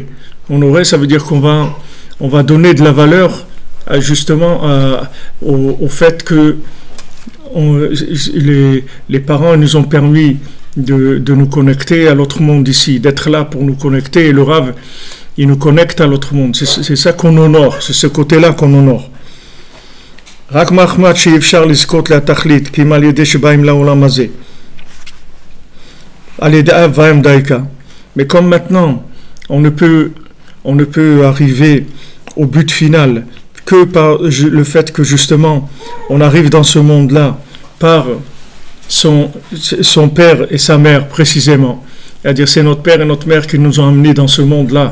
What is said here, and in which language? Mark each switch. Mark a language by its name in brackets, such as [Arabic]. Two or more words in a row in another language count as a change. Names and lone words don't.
[French] Honorer, ça veut dire on va donner de la valeur justement au fait que les parents nous ont permis de nous connecter à l'autre monde ici, d'être là pour nous connecter, et le Rav, il nous connecte à l'autre monde. C'est ça qu'on honore, c'est ce côté-là qu'on honore. [Hebrew] רק מחמד שאי אפשר לזכות לתכלית, כי אם על ידי שבאים לעולם הזה, על ידי אב ואם דייקה. [French] Mais comme maintenant, on ne peut arriver au but final que par le fait que justement, on arrive dans ce monde-là par son père et sa mère précisément. C'est-à-dire c'est notre père et notre mère qui nous ont amenés dans ce monde-là.